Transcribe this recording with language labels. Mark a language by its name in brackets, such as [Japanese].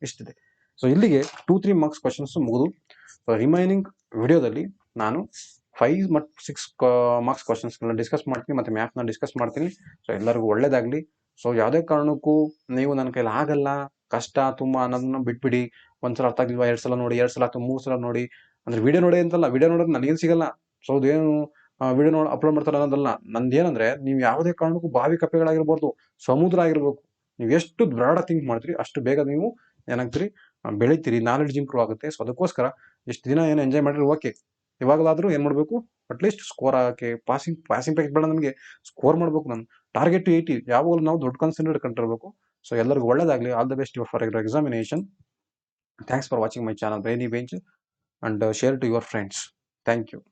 [Kannada] ಇಷ್ಟಿದೆ. So ಇಲ್ಲಿಗೆ 2-3 marks questions ಮುಗಿದು. Remaining ವಿಡಿಯೋದಲ್ಲಿ ನಾನು 5 ಮತ್ತು 6 ಮಾರ್ಕ್ಸ್ ಕ್ವಶನ್ಸ್ಗಳನ್ನ ಡಿಸ್ಕಸ್ ಮಾಡ್ತೀನಿ, ಮತ್ತೆ ಮ್ಯಾಪ್ನ ಡಿಸ್ಕಸ್ ಮಾಡ್ತೀನಿ. ಸೊ ಎಲ್ಲರಿಗೂ ಒಳ್ಳೇದಾಗಲಿ. ಸೊ ಯಾವುದೇ ಕಾರಣಕ್ಕೂ ನೀವು ನನ್ನ ಕೈಲಿ ಆಗಲ್ಲ, ಕಷ್ಟ ತುಂಬ ಅನ್ನೋದನ್ನ ಬಿಟ್ಬಿಡಿ. ಒಂದ್ಸಲ ಅರ್ಥ ಆಗಿಲ್ವಾ 2 ಸಲ ನೋಡಿ, 2 ಸಲ ಅಥವಾ 3 ಸಲ ನೋಡಿ. ಅಂದ್ರೆ ವಿಡಿಯೋ ನೋಡಿ ಅಂತಲ್ಲ, ವಿಡಿಯೋ ನೋಡೋದು ನನಗೇನು ಸಿಗಲ್ಲ. ಸೊ ಅದೇನು ವಿಡಿಯೋ ನೋಡಿ ಅಪ್ಲೋಡ್ ಮಾಡ್ತಾರೆ ಅನ್ನೋದಲ್ಲ. ನಂದೇನಂದ್ರೆ, ನೀವು ಯಾವುದೇ ಕಾರಣಕ್ಕೂ ಬಾವಿ ಕಪ್ಪೆಗಳಾಗಿರ್ಬಾರ್ದು, ಸಮುದ್ರ ಆಗಿರ್ಬೇಕು. ನೀವು ಎಷ್ಟು ಬ್ರಾಡ್ ಥಿಂಕ್ ಮಾಡ್ತೀರಿ ಅಷ್ಟು ಬೇಗ ನೀವು ಏನಾಗ್ತೀರಿ, ಬೆಳಿತೀರಿ, ನಾಲೆಡ್ಜ್ ಇಂಪ್ರೂವ್ ಆಗುತ್ತೆ. ಸೊ ಅದಕ್ಕೋಸ್ಕರ ಇಷ್ಟು ದಿನ ಏನು ಎಂಜಾಯ್ ಮಾಡಿರಿ ಓಕೆ, ಇವಾಗಲಾದರೂ ಏನು ಮಾಡಬೇಕು, ಅಟ್ಲೀಸ್ಟ್ ಸ್ಕೋರ್ ಹಾಕಿ ಪಾಸಿಂಗ್ ಪ್ಯಾಕೇಜ್ ಬೇಡ, ನಮಗೆ ಸ್ಕೋರ್ ಮಾಡಬೇಕು. ನಾನು ಟಾರ್ಗೆಟ್ 80 ಯಾವಾಗಲೂ ನಾವು ದೊಡ್ಡ ಕಾನ್ಸಂಟ್ರೇಟ್ ಕಂಡಿರಬೇಕು. ಸೊ ಎಲ್ಲರಿಗೂ ಒಳ್ಳೇದಾಗಲಿ. [English] All the best for your examination. Thanks for watching my channel Brainy Bench, and share to your friends. Thank you.